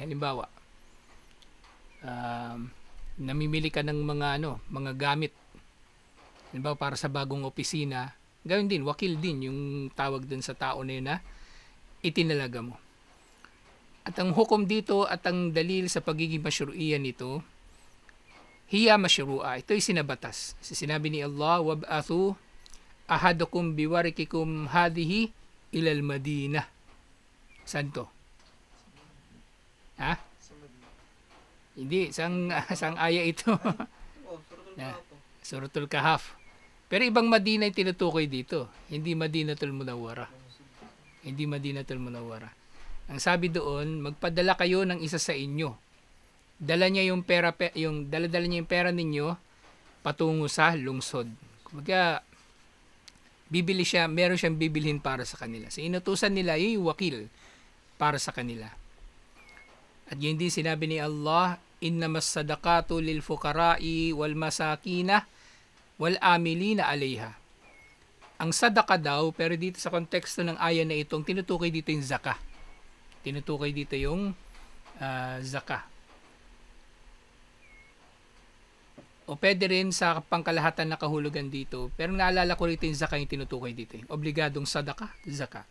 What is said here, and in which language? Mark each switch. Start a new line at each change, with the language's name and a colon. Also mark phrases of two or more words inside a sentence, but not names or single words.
Filipino: Halimbawa, namimili ka ng mga gamit, halimbawa para sa bagong opisina, gawin din, wakil din yung tawag dun sa tao na yun na itinalaga mo. At ang hukom dito at ang dalil sa pagiging masyru'iyan nito,
Arabic: هي مشروعة,
Filipino: ito'y sinabatas. Sinabi ni
Arabic: Allah, وابعثوا أحدكم بورقكم هذه إلى المدينة.
Filipino: Saan to? Ha? Hindi, sang aya ito. Suratul Kahf. Pero ibang Madina yung tinutukoy dito. Hindi Madinatul Munawwara. Hindi Madinatul Munawwara. Ang sabi doon, magpadala kayo ng isa sa inyo. Dala niya yung pera, dala niya yung pera ninyo patungo sa lungsod. Kumbaga, bibili siya, meron siyang bibilhin para sa kanila. So inutusan nila yung wakil para sa kanila. At yun din sinabi ni Allah,
Arabic: إنما الصدقات للفقراء والمساكين والعاملين عليها.
Filipino: Ang sadaka daw, pero dito sa konteksto ng aya na itong tinutukoy dito yung zakah. Tinutukoy dito yung zakah. O pwede rin sa pangkalahatan na kahulugan dito. Pero naalala ko rito yung zakah yung tinutukoy dito. Yung obligadong sadaka, zakah.